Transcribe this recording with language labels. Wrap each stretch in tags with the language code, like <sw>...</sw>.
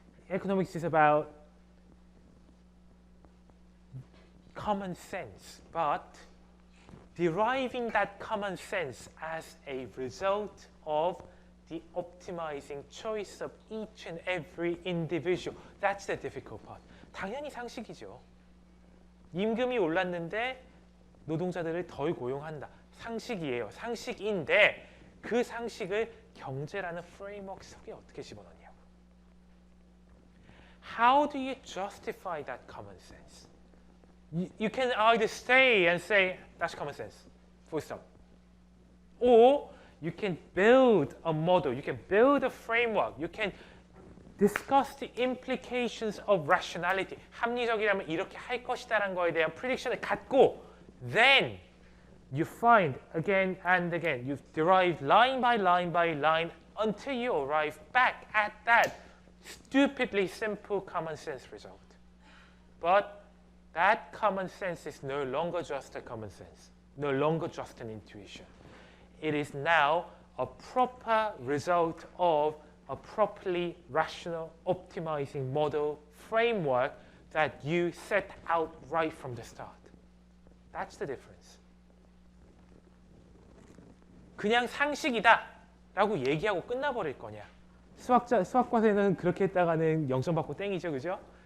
<en>Economics is about common sense, but deriving that common sense as a result of the optimizing choice of each and every individual. That's the difficult part.</en> <ko>당연히 상식이죠. 임금이 올랐는데 노동자들을 덜 고용한다. 상식이에요. 상식인데 그 상식을 경제라는 프레임워크 속에 어떻게 집어넣냐고.</ko> <en>How do you justify that common sense? You can either stay and say, that's common sense, full stop. Or you can build a model, you can build a framework, you can discuss the implications of rationality.</en> <ko>합리적이라면 이렇게 할 것이다라는 거에 대한 prediction을 갖고</ko> <en>then you find again and again, you've derived line by line by line until you arrive back at that stupidly simple common sense result. But that common sense is no longer just a common sense, no longer just an intuition. It is now a proper result of a properly rational, optimizing model framework that you set out right from the start. That's the difference.</en> <ko>그냥 상식이다 라고 얘기하고 끝나버릴 거냐. 수학과에는 그렇게 했다가는 0점 받고 땡이죠, 그죠?</ko>